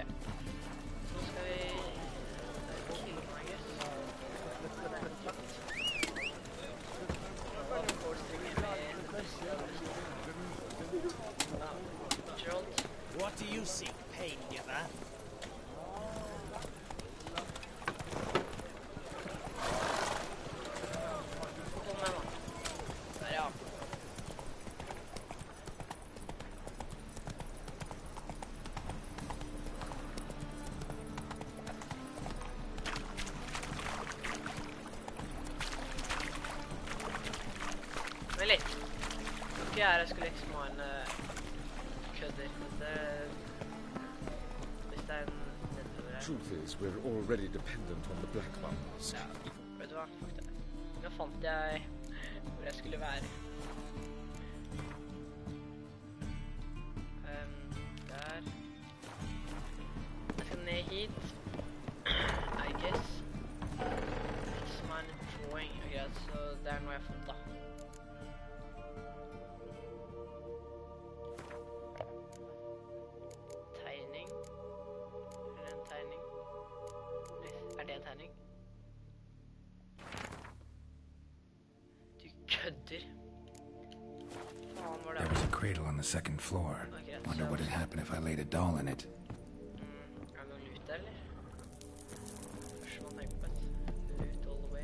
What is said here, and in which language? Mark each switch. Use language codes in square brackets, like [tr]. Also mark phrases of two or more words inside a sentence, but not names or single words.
[no] Så skal vi... [en] kill him, I guess. [no] Det er en takt. Nå kan vi forestille med... Ja, Gerald. [en] What do you seek, pain giver? [no] Kom med nå. Der, ja. Vent litt. Ikke her jeg skulle liksom ha en kødder. Hvis det er en nedover her. [en] Truth is, we're already dependent on the black marks. [no] Ja, vet du hva? Fuck det. Nå fant jeg hvor jeg skulle være. Der. Jeg skal ned hit. [en] I guess. It's my drawing. [no] Greit, så det er noe jeg har fått da. Tegning. Er det en tegning? Er det en tegning? Du kødder. Faen, var det? [en] There was a cradle on the second floor. Okay, Wonder so- what would happen if I laid a doll in it. [no] Er det noe lut der, eller? Først må man tenke på et lut [en] all the way.